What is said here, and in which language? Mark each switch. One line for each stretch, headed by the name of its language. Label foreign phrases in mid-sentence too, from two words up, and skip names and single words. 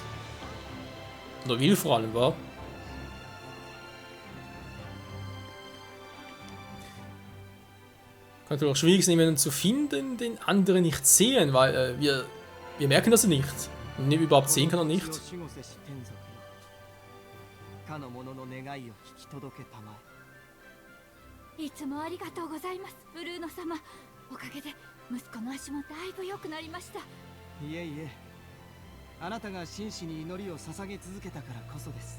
German: Oder will vor allem, wa? Kann natürlich auch schwierig sein, jemanden zu finden, den andere nicht sehen, weil wir merken das nicht. Und überhaupt sehen kann er nicht.
Japanese: いつもありがとうございます、ブルーノ様。おかげで息子の足もだいぶ良くなりました。いえいえ、あなたが真摯に祈りを捧げ続けたからこそです。